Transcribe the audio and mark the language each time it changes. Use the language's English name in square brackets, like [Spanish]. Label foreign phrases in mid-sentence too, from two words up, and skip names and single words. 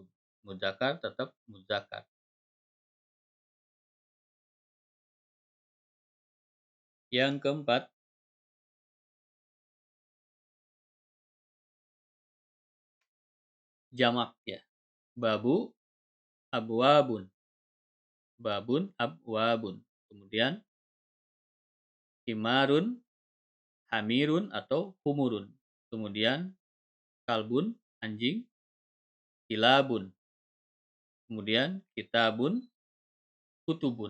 [Indonesian] Muzakkar tetap muzakkar. Yang keempat, jamak ya. [Arabic] بابٌ أبوابٌ. بابٌ أبوابٌ. [Indonesian] Kemudian [Arabic] حمارٌ، حميرٌ [Indonesian] atau humurun. Kemudian kalbun, anjing, kilabun. Kemudian [Arabic] كتابٌ، كتبٌ.